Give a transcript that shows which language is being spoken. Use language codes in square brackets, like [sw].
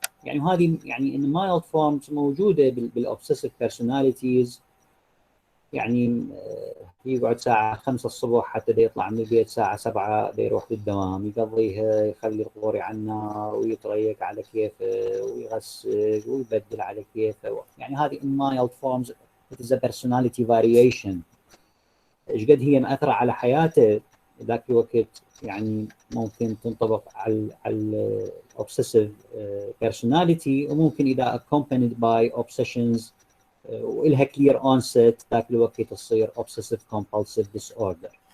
[ar] يعني وهذه يعني [en] in mild forms [ar] موجوده بالاوبسيسيف بيرسوناليتيز. يعني يقعد ساعة 5 الصبح حتى دا يطلع من البيت ساعة 7 دا يروح للدوام، يقضيها يخلي القوري على النار ويتريك على كيفه ويغسل ويبدل على كيفه. يعني هذه [en] in mild forms it is a personality variation. [ar] ايش قد هي مأثرة على حياته ذاك الوقت، يعني ممكن تنطبق على obsessive personality، وممكن إذا [en] accompanied by obsessions [ar] وإلها [en] clear onset [ar] ذاك الوقت تصير [en] obsessive compulsive disorder.